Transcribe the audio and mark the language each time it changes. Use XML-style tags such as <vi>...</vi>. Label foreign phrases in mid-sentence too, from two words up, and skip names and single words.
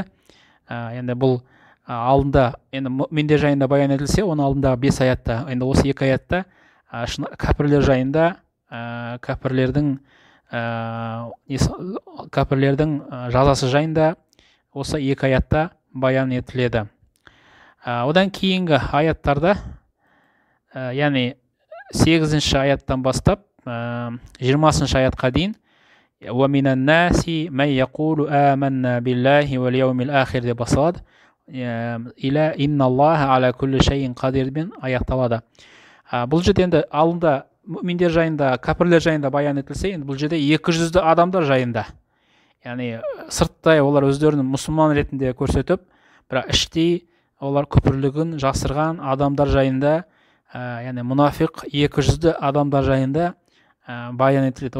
<kk>Енді бұл алдында, енді мүминдер жайында баян етілсе, оның алдындағы 5 аятта, енді осы 2 аятта кәпірлер жайында, кәпірлердің жазасы жайында осы 2 аятта баян етіледі. Одан кейінгі аяттарда, яғни 8-ші аяттан бастап 20-ші аятқа дейін</kk> <ar>وَمِنَ النَّاسِ مَنْ يَقُولُ آمَنَّا بِاللَّهِ وَالْيَوْمِ الْآخِرِ</ar> <kk>деп басталады.</kk> <ar>إِلَى إِنَّ اللَّهَ عَلَى كُلِّ شَيْءٍ قَدِيرٌ</ar> <kk>бен аяқталады. Бұл жерде енді алдында мүминдер жайында, кәпірлер жайында баян етілсе, енді бұл жерде 200 адамдар жайында. Яғни сырттай олар өздерін мұсылман ретінде көрсетіп, бірақ іштей олар күпірлігін жасырған адамдар жайында, яғни мұнафиқ 200 адамдар жайында баян етіледі.</kk>